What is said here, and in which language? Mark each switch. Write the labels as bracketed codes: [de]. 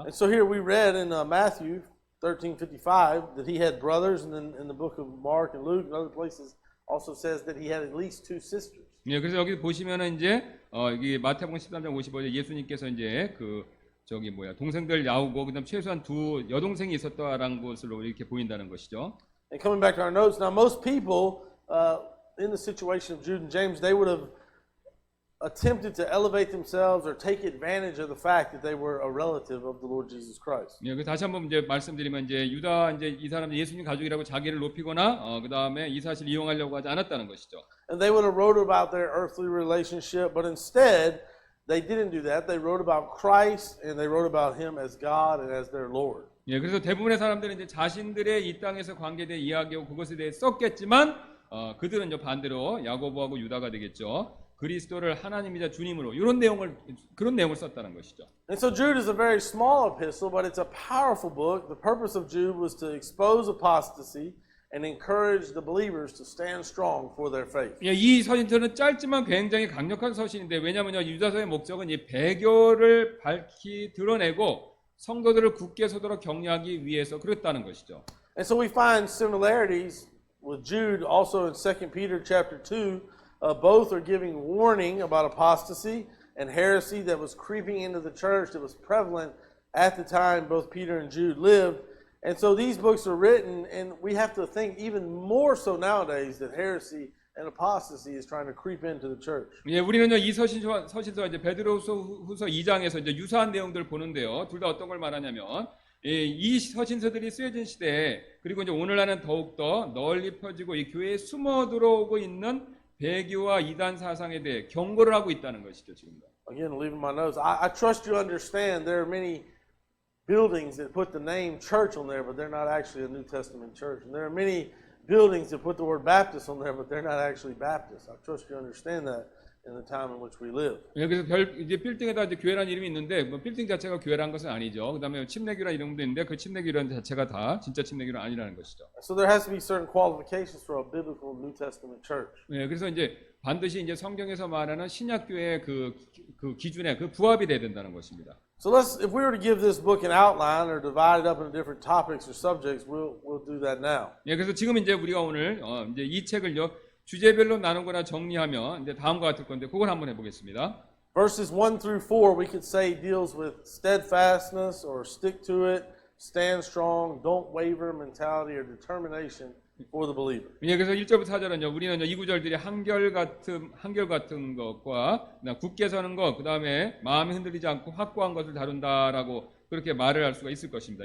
[en] And so here we read in Matthew 13:55 that he had brothers, and then in the book of Mark and Luke and other places also says that he had at least 2 sisters. [ko] 예, 그래서 여기 보시면은 이제 여기 마태복음 13장 55절 예수님께서 이제 동생들 나오고 그다음 최소한 2 여동생이 있었다라는 것으로 이렇게 보인다는 것이죠. [en] And coming back to our notes, now most people in the situation of Jude and James, they would have attempted to elevate themselves or take advantage of the fact that they were a relative of the Lord Jesus Christ. [ko] 예, 그 다시 한번 이제 말씀드리면 이제 유다 이제 이 사람 예수님 가족이라고 자기를 높이거나 그다음에 이 사실 이용하려고 하지 않았다는 것이죠. [en] And they would have wrote about their earthly relationship, but instead they didn't do that. They wrote about Christ and they wrote about him as God and as their Lord. [ko] 예, 그래서 대부분의 사람들은 이제 자신들의 이 땅에서 관계된 이야기하고 그것에 대해 썼겠지만 그들은 이제 반대로 야고보하고 유다가 되겠죠. 그리스도를 하나님이자 주님으로 그런 내용을 썼다는 것이죠. [en] And so Jude is a very small epistle, but it's a powerful book. The purpose of Jude was to expose apostasy and encourage the believers to stand strong for their faith. [ko] 예, 이 서신서는 짧지만 굉장히 강력한 서신인데 왜냐하면요 유다서의 목적은 이 배교를 밝히 드러내고 성도들을 굳게 서도록 격려하기 위해서 그랬다는 것이죠. [en] And so we find similarities with Jude also in 2 Peter chapter 2. Both are giving warning about apostasy and heresy that was creeping into the church that was prevalent at the time both Peter and Jude lived. And so these books are written, and we have to think even more so nowadays that heresy and apostasy is trying to creep into the church. [ko] 예, 우리는요 이 서신서 이제 베드로후서 2장에서 이제 유사한 내용들을 보는데요. 둘 다 어떤 걸 말하냐면 이 서신서들이 쓰여진 시대에 그리고 이제 오늘날은 더욱 더 널리 펴지고 이 교회에 숨어 들어오고 있는 배교와 이단 사상에 대해 경고를 하고 있다는 것이죠 지금도. [en] Again, leaving my notes. I trust you understand there are many buildings that put the name church on there, but they're not actually a New Testament church. And there are many buildings that put the word Baptist on there, but they're not actually Baptist. I trust you understand that in the time in which we live. [ko] 예, 그래서 이제 빌딩에다 이제 교회라는 이름이 있는데 뭐 빌딩 자체가 교회라는 것은 아니죠. 그다음에 침례교라는 이름도 있는데 그 침례교라는 자체가 다 진짜 침례교는 아니라는 것이죠. [en] So there has to be certain qualifications for a biblical New Testament church. [ko] 예, 그래서 이제 반드시 이제 성경에서 말하는 신약 교회의 그 기준에 그 부합이 돼야 된다는 것입니다. [en] So if we were to give this book an outline or divide it up into different topics or subjects, we'll do that now. [ko] 예, 그래서 지금 이제 우리가 오늘 이제 이 책을요 주제별로 나누거나 정리하면 이제 다음과 같을 건데 그걸 한번 해보겠습니다. [en] Verses 1 through 4 we could say deals with steadfastness or stick to it, stand strong, don't waver mentality or determination for the believer. [ko] 예, 그래서 1절부터 4절은요, 우리는 이 구절들이 한결같은 것과 굳게 서는 것, 그 다음에 마음이 흔들리지 않고 확고한 것을 다룬다라고 그렇게 말을 할 수가 있을 것입니다.